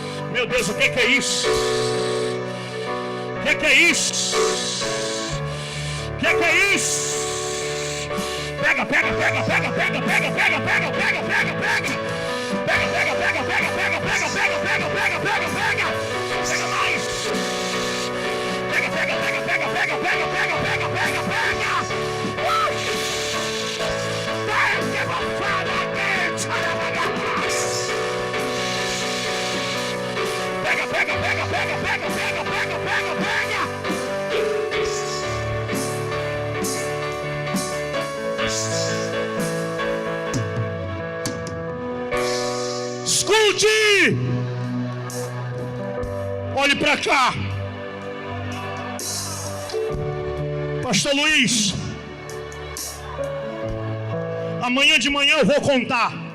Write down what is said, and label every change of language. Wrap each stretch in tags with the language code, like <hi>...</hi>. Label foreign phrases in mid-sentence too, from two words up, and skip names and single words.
<pt>Meu Deus, o que é isso? O que é isso? O que é isso? Pega, pega, pega, pega, pega, pega, pega, pega, pega, pega, pega, pega. Pega, pega, pega, pega, pega, pega, pega, pega, pega, pega, pega. Pega mais. Pega, pega, pega, pega, pega, pega, pega, pega, pega, pega. Pega, bafada, pega, pega, pega, pega, pega, pega, pega, pega, pega. Escute! Olhe para cá. Pastor Luiz, amanhã de manhã eu vou contar.</pt>